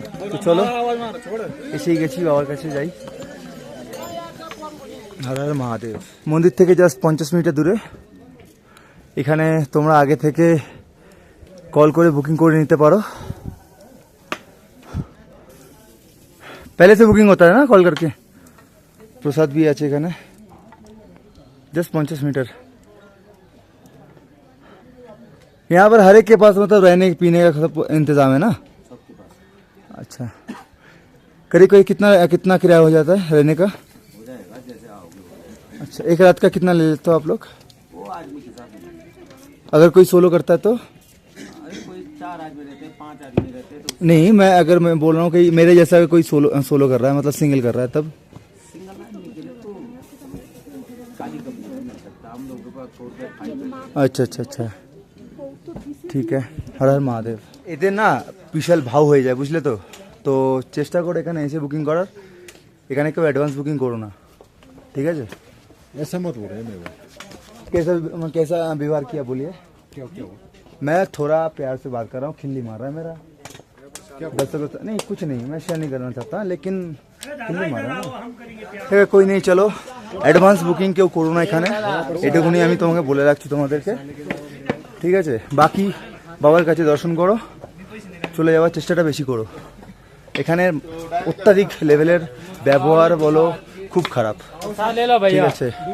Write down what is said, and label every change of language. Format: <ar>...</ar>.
<bn>তো চলো এসেই গেছি, বাবার কাছে যাই। হর হর মহাদেব। মন্দির থেকে জাস্ট 50 মিনিটের দূরে। এখানে তোমরা আগে থেকে কল করে বুকিং করে নিতে পারো।</bn> <hi>पहले से बुकिंग होता है ना कॉल करके। प्रसाद भी</hi> <bn>আছে এখানে,</bn> <hi>जस्ट 50 मीटर। यहाँ पर हर एक के पास मतलब रहने पीने का सब इंतजाम है ना? अच्छा, करीब कोई कितना किराया हो जाता है रहने का? हो जाएगा जैसे आओगे। अच्छा, एक रात का कितना ले लेते हो आप लोग? वो आदमी के हिसाब से। अगर कोई सोलो करता है तो? कोई 4 आदमी रहते हैं, 5 आदमी रहते हैं तो नहीं। मैं अगर मैं बोल रहा हूँ कि मेरे जैसा कोई सोलो कर रहा है, मतलब सिंगल कर रहा है, तब? सिंगल आदमी के लिए तो काली कंपनी में मिल सकता है, हम लोगों के पास 4-5। अच्छा अच्छा अच्छा,</hi> <bn>ঠিক আছে। হর হর মহাদেব। এতে না বিশাল ভাও হয়ে যায়, বুঝলে তো। তো চেষ্টা করো এখানে এসে বুকিং করার, এখানে কেউ অ্যাডভান্স বুকিং করো না, ঠিক আছে?</bn> <hi>ऐसा मत बोलो मेरे। कैसा व्यवहार किया बोलिए? क्या क्या मैं थोड़ा प्यार से बात कर रहा हूँ, खिल्ली मार रहा है मेरा। नहीं कुछ नहीं, मैं शेयर नहीं करना चाहता, लेकिन खिल्ली मार रहा है।</hi> <bn>ঠিক আছে,</bn> <hi>कोई नहीं, चलो</hi> <bn>অ্যাডভান্স বুকিং কেউ করো না এখানে, এটুকুনি আমি তোমাকে বলে রাখছি তোমাদেরকে, ঠিক আছে? বাকি বাবার কাছে দর্শন করো, চলে যাওয়ার চেষ্টাটা বেশি করো। এখানে অত্যাধিক লেভেলের ব্যবহার বলো খুব খারাপ, ঠিক আছে?</bn>